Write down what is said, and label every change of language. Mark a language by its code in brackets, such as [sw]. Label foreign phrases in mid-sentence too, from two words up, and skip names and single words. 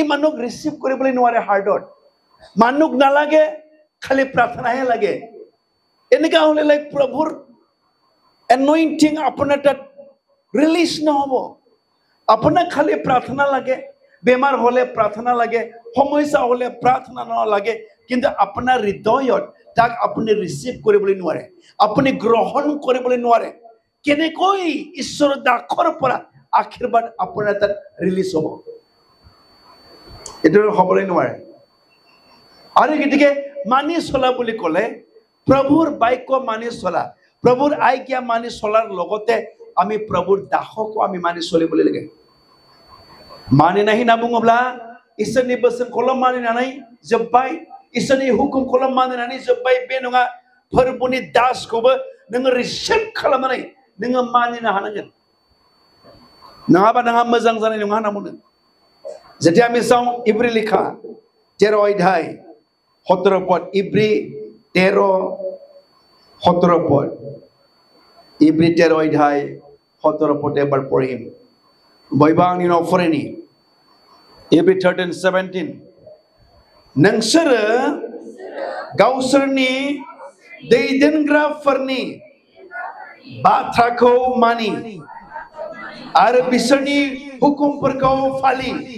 [as] মানুহক ৰিসিভ কৰিবলৈ নোৱাৰে হাৰ্টত মানুহক নালাগে খালি প্ৰাৰ্থনাহে লাগে এনেকা হলে লাইক প্ৰভুৰ এনয়েন্টিং আপোনাৰ তাত ৰিলিজ নহব আপোনাক খালি প্ৰাৰ্থনা লাগে বেমাৰ হলে প্ৰাৰ্থনা লাগে সমস্যা হলে প্ৰাৰ্থনা নালাগে কিন্তু আপোনাৰ হৃদয়ত তাক আপুনি ৰিসিভ কৰিবলৈ নোৱাৰে আপুনি গ্ৰহণ কৰিবলৈ নোৱাৰে কেনেকৈ ঈশ্বৰৰ দাসৰ পৰা আশীৰ্বাদ আপোনাৰ তাত ৰিলিজ হ'ব এটো হ'বলৈ নোৱাৰে আৰু গতিকে মানি চলা বুলি ক'লে প্ৰভুৰ বাক্য মানি চলা প্ৰভুৰ আজ্ঞা মানি চলাৰ লগতে আমি প্ৰভুৰ দাসকো আমি মানি চলিবলৈ লাগে [brx] माने नहीं ना बुङोब्ला इसोरनि बोसोनखौल मानिनानै जोब्बाय इसोरनि हुकुमखौल मानिनानै जोब्बाय बे नङा फोरबोनि दासखौबो नोङो रिसिभ खालामनानै नोङो मानिनो हानांगोन नङाबा नोंहा मोजां जानाय नङा होनना बुंदों [as] যেতিয়া আমি চাওঁ ইব্ৰী লিখা 13 অধ্যায় 17 পদ ইব্ৰী 13-17 পদ ইব্ৰী 13 অধ্যায় 17 পদ এবাৰ পঢ়িম [brx] বৈবাংनि न'फोरनि इब्री 13:17 नोंसोरो गावसोरनि दैदेनग्राफोरनि बाथ्राखौ मानि आरो बिसोरनि हुकुमफोरखौ फालि